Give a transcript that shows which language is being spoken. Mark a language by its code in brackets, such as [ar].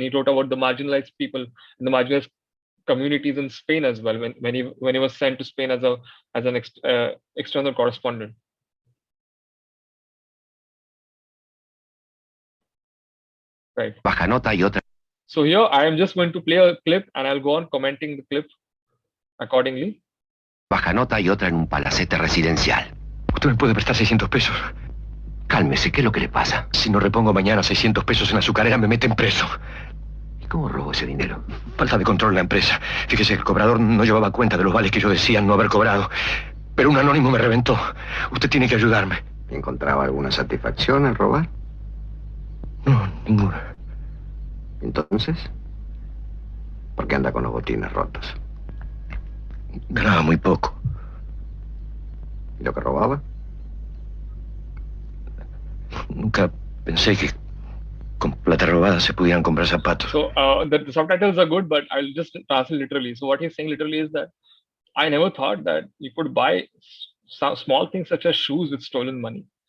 [en] He wrote about the marginalized people and the marginalized communities in Spain as well, when he was sent to Spain as an external correspondent. Right. [es] Baja nota y otra. [en] So here I am just going to play a clip and I'll go on commenting the clip accordingly. [es] Baja nota y otra en un palacete residencial. ¿Usted me puede prestar 600 pesos? Cálmese, ¿qué es lo que le pasa? Si no repongo mañana 600 pesos en la azucarera, me meten preso. ¿Y cómo robó ese dinero? Falta de control en la empresa. Fíjese, el cobrador no llevaba cuenta de los vales que yo decía no haber cobrado. Pero un anónimo me reventó. Usted tiene que ayudarme. ¿Encontraba alguna satisfacción al robar? No, ninguna. Entonces, ¿por qué anda con los botines rotos? Ganaba muy poco. ¿Y lo que robaba? Nunca pensé que con plata robada se pudieran comprar zapatos. [en] So the subtitles are good, but I'll just translate literally. So what he's saying literally is that I never thought that you could buy small things such as shoes with stolen money.